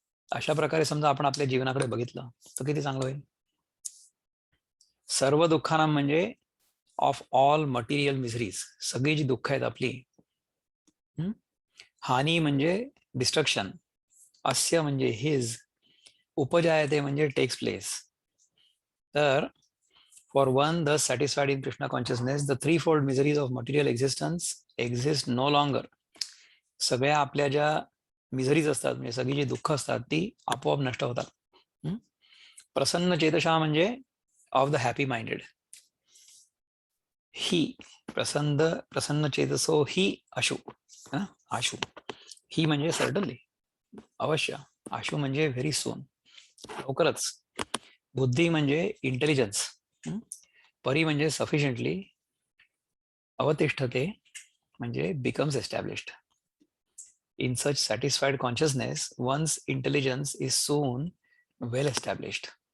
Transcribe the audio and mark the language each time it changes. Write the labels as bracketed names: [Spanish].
[Marathi] अशा प्रकारे समजा आपण आपल्या जीवनाकडे बघितलं तर किती चांगलं होईल. सर्व दुःखांना म्हणजे [English] of all material miseries, [Marathi] सगळी जी दुःख आहेत आपली. हानी म्हणजे डिस्ट्रक्शन, अस्य म्हणजे हिज, उपजायते म्हणजे टेक्स प्लेस. तर [English] For one thus satisfied in Krishna consciousness, the threefold miseries of material existence exist no longer. [Marathi] सगळ्या आपल्या ज्या मिझरीज असतात म्हणजे सगळी जी दुःख असतात ती आपोआप नष्ट होतात. प्रसन्न चेतशा म्हणजे ऑफ द हॅपी माइंडेड. ही प्रसन्न चेतसो ही आशु. आशु ही म्हणजे सर्टनली, अवश्य. आशु म्हणजे व्हेरी सून, लवकरच. बुद्धी म्हणजे इंटेलिजन्स. परी म्हणजे सफिशियंटली. अवतिष्ठते म्हणजे becomes established. [English] In such satisfied consciousness, one's intelligence is soon well established.